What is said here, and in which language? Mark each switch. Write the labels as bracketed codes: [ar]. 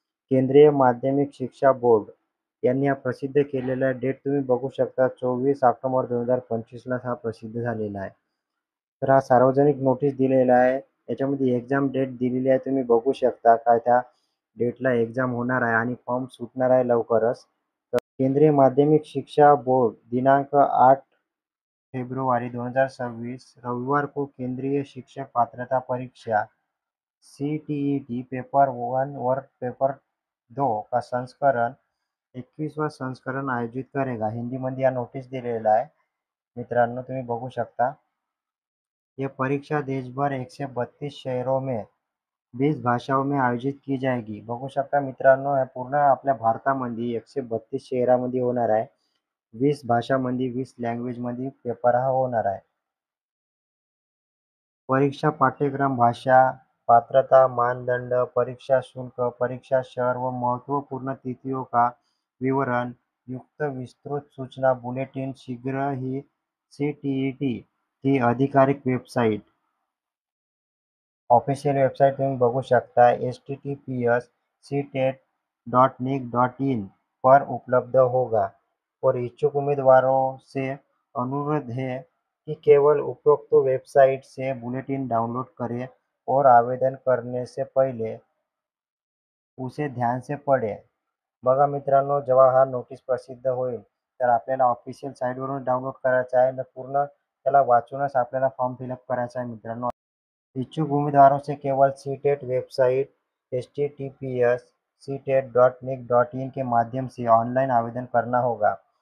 [mr] केंद्रीय माध्यमिक शिक्षा बोर्ड यांनी हा प्रसिद्ध केलेला डेट तुम्ही बघू शकता 24 ऑक्टोबर 2025ला हा प्रसिद्ध झालेला आहे. तर हा सार्वजनिक नोटीस दिलेला आहे. याच्यामध्ये एक्झाम डेट दिलेली आहे. तुम्ही बघू शकता काय त्या डेटला एक्झाम होणार आहे आणि फॉर्म सुटणार आहे लवकरच. [hi] केंद्रीय माध्यमिक शिक्षा बोर्ड दिनांक 8 फेब्रुआरी 2026 रविवार को केंद्रीय शिक्षक पात्रता परीक्षा सीटीईटी पेपर 1 और पेपर 2 का संस्करण 21वां संस्करण आयोजित करेगा. [mr] हिंदीमध्ये या नोटीस दिलेला आहे. मित्रांनो तुम्ही बघू शकता. [hi] ये परीक्षा देशभर 132 शहरों में 20 भाषाओं में आयोजित की जाएगी. [mr] बघू शकता मित्रांनो हे पूर्ण आपल्या भारतामध्ये 132 शहरामध्ये होणार आहे. 20 भाषांमध्ये 20 लँग्वेजमध्ये पेपर हा होणार आहे. [hi] परीक्षा पाठ्यक्रम, भाषा, पात्रता मानदंड, परीक्षा शुल्क, परीक्षा शहर व महत्वपूर्ण तिथियों का विवरण युक्त विस्तृत सूचना बुलेटिन शीघ्र ही सीटीईटी की आधिकारिक वेबसाइट [mr] ऑफिशियल वेबसाइट तुम्ही बघू शकता [hi] https://ctet.nic.in पर उपलब्ध होगा और इच्छुक उम्मीदवारों से अनुरोध है कि केवल उपरोक्त वेबसाइट से बुलेटिन डाउनलोड करें और आवेदन करने से पहले उसे ध्यान से पढ़ें. [mr] बघा मित्रांनो, जेव्हा हा नोटीस प्रसिद्ध होईल, तर आपल्याला ऑफिशियल साईटवरून डाउनलोड करायचा आहे आणि पूर्ण त्याला वाचूनच आपल्याला फॉर्म फिलअप करायचा आहे मित्रांनो. [hi] इच्छुक उम्मीदवारों से केवल सीटेट वेबसाइट https://ctet.nic.in के माध्यम से ऑनलाईन आवेदन करना होगा.